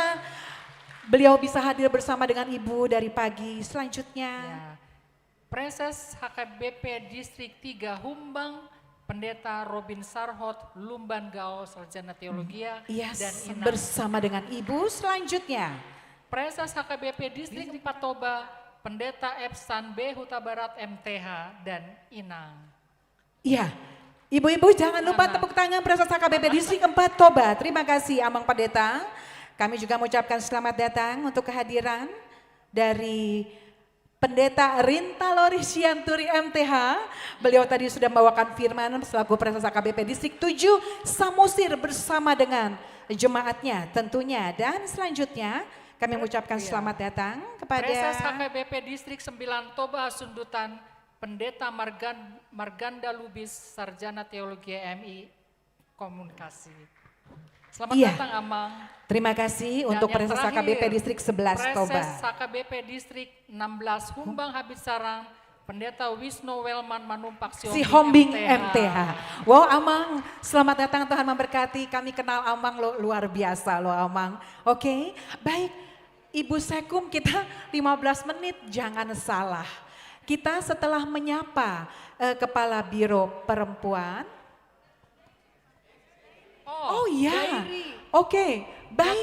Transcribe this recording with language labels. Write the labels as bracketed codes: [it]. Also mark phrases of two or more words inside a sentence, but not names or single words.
[id] Beliau bisa hadir bersama dengan ibu dari pagi. Selanjutnya. Ya, Preses HKBP Distrik 3 Humbang, Pendeta Robin Sarhot, Lumban Gao, Sarjana Teologia, Yes, dan Inang. bersama dengan ibu. Selanjutnya. Preses HKBP Distrik 4 Toba, Pendeta Epsan B Huta Barat MTH, dan Inang. Iya, ibu-ibu jangan lupa tepuk tangan Preses HKBP Distrik 4 Toba. Terima kasih Amang Pendeta. Kami juga mengucapkan selamat datang untuk kehadiran dari Pendeta Rinta Lori Sianturi MTH. Beliau tadi sudah membawakan firman selaku Preses HKBP Distrik 7 Samosir bersama dengan jemaatnya tentunya. Dan selanjutnya kami mengucapkan selamat datang kepada Preses HKBP Distrik 9 Toba Sundutan, Pendeta Marganda Lubis, Sarjana Teologi MI Komunikasi. Selamat datang Amang. Terima kasih Dan untuk yang Preses terakhir, HKBP Distrik 11 Toba. Preses HKBP Distrik 16 Humbang Habis Sarang, Pendeta Wisnu Welman Manumpak Si Hombing MTH. Wow Amang, selamat datang, Tuhan memberkati. Kami kenal Amang luar biasa loh Amang. Oke, baik. Ibu Sekum kita 15 menit, jangan salah. Kita setelah menyapa Kepala Biro Perempuan. Oh iya, oke, baik.